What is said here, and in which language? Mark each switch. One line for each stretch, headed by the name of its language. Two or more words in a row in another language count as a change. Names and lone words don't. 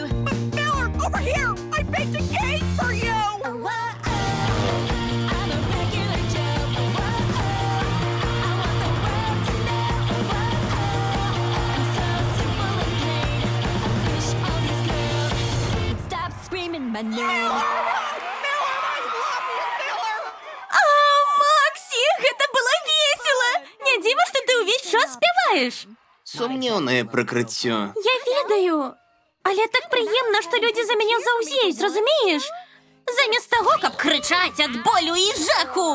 English: Miller, over here. I baked a cake for you. Oh, whoa, I'm a regular Joe. Oh, whoa, I want the world to know. Oh, whoa, I'm so simple and plain. I wish all these girls would stop screaming my name.
Belarusian: А, Максі, гэта было весело. Не дзіва, што ты ўвесь час спяваеш.
Ukrainian: Сумнівне прикриття.
Belarusian: Я ведаю. Але так прыемна, што людзі за мяне заўзеюць, разумееш? Замест таго, каб крычаць ад болю і жаху.